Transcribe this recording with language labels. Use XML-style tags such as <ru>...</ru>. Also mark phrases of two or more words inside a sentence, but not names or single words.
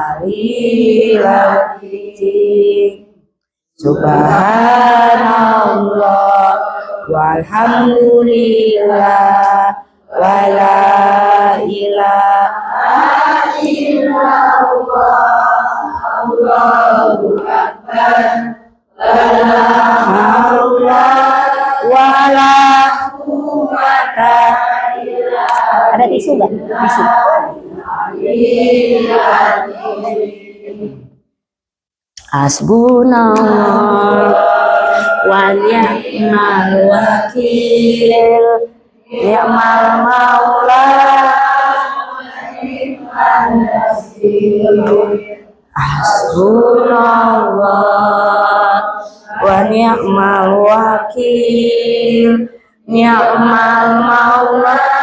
<ar>إل سبحان الله والحمد لله ولا إله إلا الله الله أكبر لا حول ولا قوة إلا بالله.</ar> <id>Ada tisu enggak? Tisu.</id> <ar>حسبنا الله ونعم الوكيل نعم المولى حسبنا الله ونعم الوكيل نعم المولى</ar>